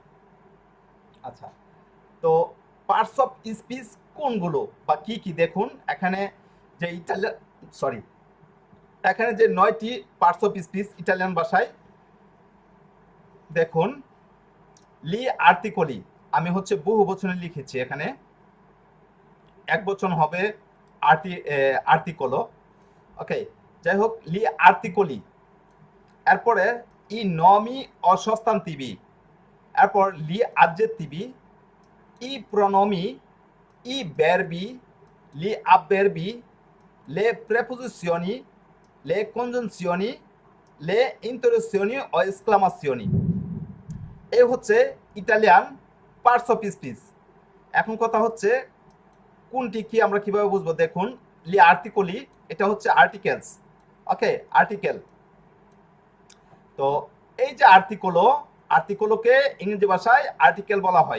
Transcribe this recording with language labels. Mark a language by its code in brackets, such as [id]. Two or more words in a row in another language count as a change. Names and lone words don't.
[bn] আচ্ছা, তো [en] parts of speech [bn] কোনগুলো বা কি কি, দেখুন এখানে যে এখানে যে 9টি [en] parts of speech [bn] ইটালিয়ান ভাষায়, দেখুন [it] gli articoli, [bn] আমি হচ্ছে বহু বচনে লিখেছি, এখানে এক বচন হবে আর্টিকলো। ওকে, যাই হোক, [it] gli articoli, এরপরে i nomi o sostantivi, এরপর gli aggettivi, i pronomi, i verbi, gli avverbi, le preposizioni, le congiunzioni, le interrogazioni o esclamazioni। [bn] এই হচ্ছে ইটালিয়ান [en] parts of speech. [bn] এখন কথা হচ্ছে কোনটি কি আমরা কিভাবে বুঝবো, দেখুন [it] gli articoli, [bn] এটা হচ্ছে আর্টিকেলস। ওকে, আর্টিকেল। তো এই যে আর্টিকলোকে ইংরেজি ভাষায় আর্টিকেল বলা হয়।